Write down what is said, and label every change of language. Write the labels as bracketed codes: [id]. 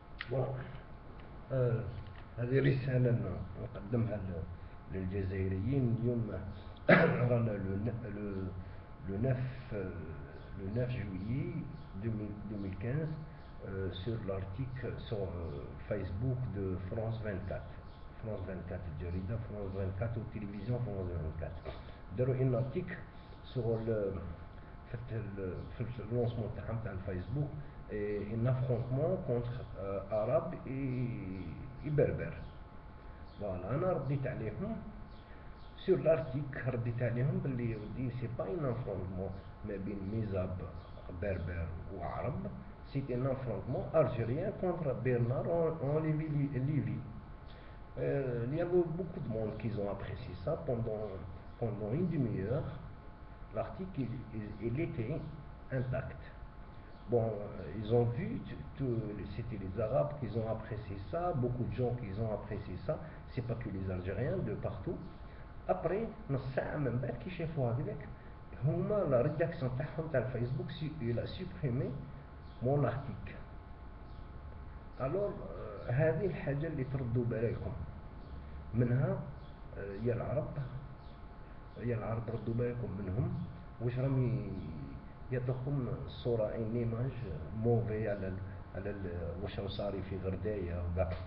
[ar] بون، هذه رسالة نقدمها للجزائريين اليوم. رانا [fr] le 9 le 9 juillet 2015 sur l'article sur Facebook de France 24. [ar] France 24 الجريدة France 24 والتلفزيون France 24 داروا [fr] ان ارتيكل sur [ar] في [fr] اللونسمون [ar] تاعهم تاع الفيسبوك [fr] ان افرونتمون كونتر [ar] عرب اي بربر. [fr] فوالا [ar] انا رديت عليهم [fr] سور لارتيك، [ar] رديت عليهم باللي [fr] ودي سي با ان افرونتمون [ar] ما بين ميزاب بربر وعرب، [fr] سي ان افرونتمون الجيريان كونتر [ar] برنار اونليفي ليفي. [fr] Il y a beaucoup de monde qui ont apprécié ça pendant une demi-heure. L'article il était intact. Bon, ils ont vu, c'était les Arabes qui ont apprécié ça, beaucoup de gens qui ont apprécié ça, c'est pas que les Algériens, de partout. Après, [ar] نص ساعة من بعد كي شافوا هكذاك هما [fr] لا ريداكسيون [ar] تاعهم تاع الفيسبوك [fr] il a supprimé mon article. [ar] الوغ هذه الحاجة اللي تردوا بالكم منها. يا العرب ردوا بالكم منهم واش راهم يعطوكم صورة [fr] ان ايماج موفي [ar] على واش راه صاري في غرداية وكاع.